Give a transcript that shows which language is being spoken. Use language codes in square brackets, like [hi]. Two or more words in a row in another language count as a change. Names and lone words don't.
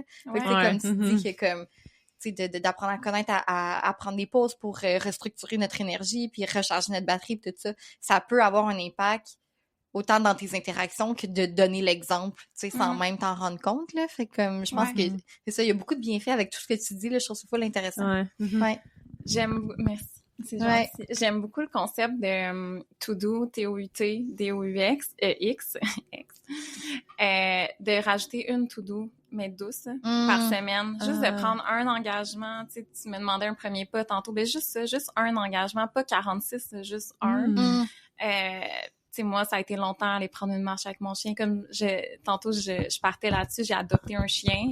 [fr] Fait que, comme tu dis, que comme, tu sais, d'apprendre à connaître, à prendre des pauses pour restructurer notre énergie, puis recharger notre batterie, puis tout ça, ça peut avoir un impact autant dans tes interactions que de donner l'exemple, tu sais, sans même t'en rendre compte, là. Fait que, comme, je pense que c'est ça, il y a beaucoup de bienfaits avec tout ce que tu dis, là. Je trouve ça full intéressant. Ouais. Merci. C'est gentil. J'aime beaucoup le concept de to-do, T-O-U-T, D-O-U-X, X, de rajouter une to-do, mais douce, par semaine. Juste de prendre un engagement. Tu sais, tu me demandais un premier pas tantôt. Ben, juste ça, juste un engagement, pas 46, juste un. Tu sais, moi, ça a été longtemps aller prendre une marche avec mon chien. Comme tantôt, je partais là-dessus, j'ai adopté un chien.